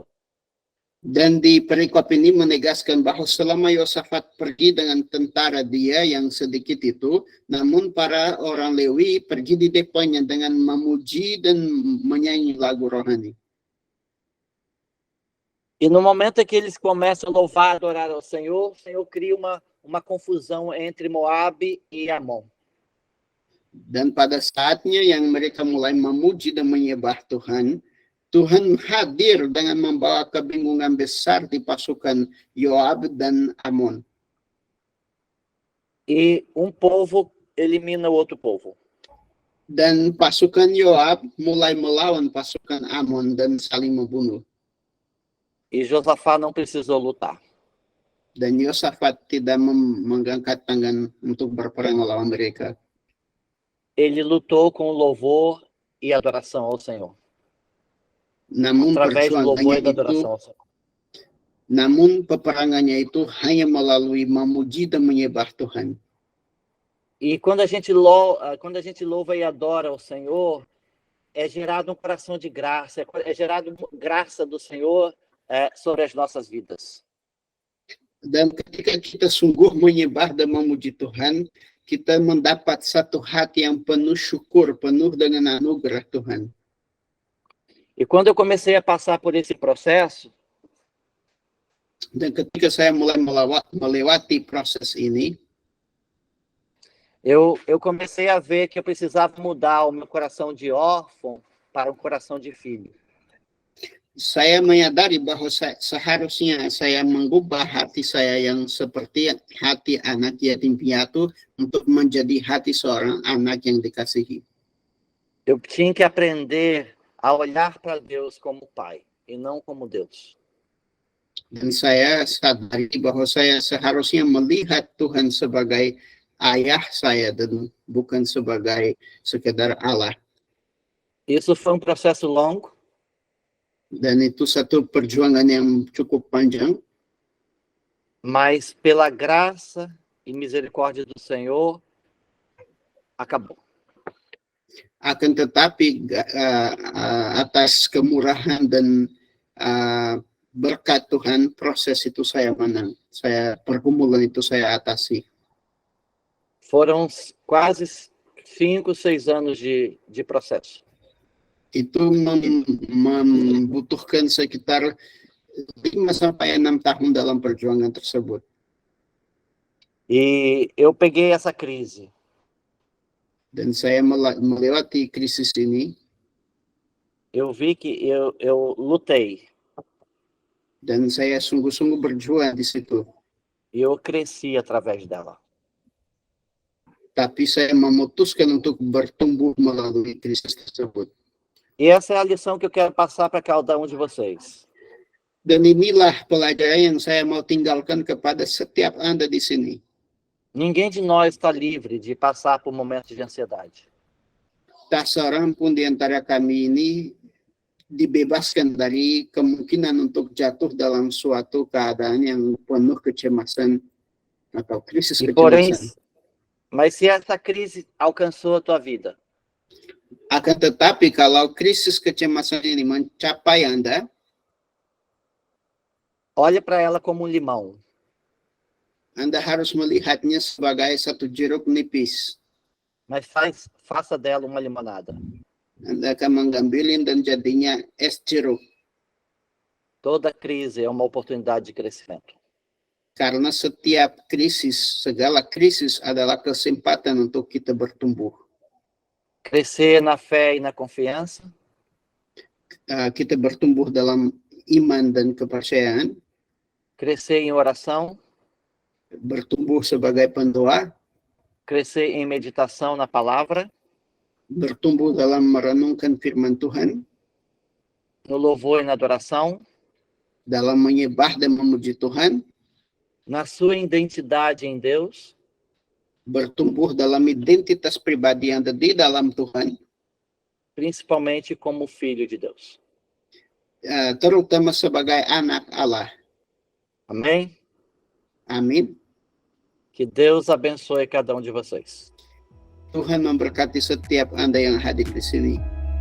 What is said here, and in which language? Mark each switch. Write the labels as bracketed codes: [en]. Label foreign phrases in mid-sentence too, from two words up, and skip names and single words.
[id] Dan di perikop ini menegaskan bahwa selama Yosafat pergi dengan tentara dia yang sedikit itu, namun para orang Lewi pergi di depannya dengan memuji dan menyanyi lagu rohani. [pt] E no momento em que eles começam a louvar, adorar ao Senhor, o Senhor cria uma confusão entre Moab e Amon. [id] Dan pada saatnya yang mereka mulai memuji dan menyembah Tuhan, Tuhan hadir dengan membawa kebingungan besar di pasukan Yoab dan Amon. [pt] E um povo elimina o outro povo. [id] Dan pasukan Yoab mulai melawan pasukan Amon dan saling membunuh. [pt] E Josafá não precisou lutar. [id] Dan Yosafat tidak mengangkat tangan untuk berperang melawan mereka. [pt] Ele lutou com louvor e adoração ao Senhor. [id] Namun peperangannya itu hanya melalui memuji dan menyembah Tuhan. [pt] E quando a gente louva e adora o Senhor, é gerado um coração de graça, é gerado graça do Senhor sobre as nossas vidas. [id] Dan ketika kita sungguh menyembah dan memuji Tuhan, kita mendapat satu hati yang penuh syukur, penuh dengan anugerah Tuhan. [pt] E quando eu comecei a passar por esse processo, [id] dan ketika saya mulai melewati proses ini, [pt] eu comecei a ver que eu precisava mudar o meu coração de órfão para um coração de filho. [id] Saya menyadari bahwa seharusnya saya mengubah hati saya yang seperti hati anak yatim piatu untuk menjadi hati seorang anak yang dikasihi. [pt] Eu tinha que aprender a olhar para Deus como Pai e não como Deus. [id] Dan saya sadari bahwa saya seharusnya melihat Tuhan sebagai ayah saya dan bukan sebagai sekedar Allah. [pt] Isso foi um processo longo. [id] Dan itu satu perjuangan yang cukup panjang. [pt] Mas pela graça e misericórdia do Senhor, acabou. [id] Akan tetapi atas kemurahan dan berkat Tuhan, proses itu saya menang. Pergumulan itu saya atasi. [pt] Foram quase 5, 6 anos de processo. [id] Itu membutuhkan sekitar 5 sampai 6 tahun dalam perjuangan tersebut. [pt] E eu peguei essa crise. [id] Dan saya melewati krisis ini. [pt] Eu vi que eu lutei. [id] Dan saya sungguh-sungguh berjuang di situ. [pt] E eu cresci através dela. [id] Tapi saya memutuskan untuk bertumbuh melalui krisis tersebut. [pt] E essa é a lição que eu quero passar para cada um de vocês. [id] Dan inilah pelajaran yang saya mau tinggalkan kepada setiap Anda di sini. [pt] Ninguém de nós está livre de passar por momentos de ansiedade. [id] Tak seorang pun di antara kami ini dibebaskan dari kemungkinan untuk jatuh dalam suatu keadaan yang penuh kecemasan atau krisis kecemasan. [pt] Mas se essa crise alcançou a tua vida, [id] akan tetapi kalau krisis kecemasan ini mencapai Anda, [pt] olhe para ela como um limão. [id] Anda harus melihatnya sebagai satu jeruk nipis. [pt] Mas faça dela uma limonada. [id] Anda akan mengambilin dan jadinya es jeruk. [pt] Toda crise é uma oportunidade de crescimento. [id] Karena setiap krisis, segala krisis adalah kesempatan untuk kita bertumbuh. [pt] Crescer na fé e na confiança. [id] Kita bertumbuh dalam iman dan kepercayaan. [pt] Crescer em oração. [id] Bertumbuh sebagai pendoa. [pt] Crescer em meditação na palavra. [id] Bertumbuh dalam merenungkan firman Tuhan. [pt] No louvor e na adoração. [id] Dalam menyembah dan memuji Tuhan. [pt] Na sua identidade em Deus. [id] Bertumbuh dalam identitas pribadi Anda di dalam Tuhan. [pt] Principalmente como filho de Deus. [id] Terutama sebagai anak Allah. [pt] Amém? [id] Amin. [pt] Que Deus abençoe cada um de vocês. [id] Tuhan memberkati setiap Anda yang hadir di sini.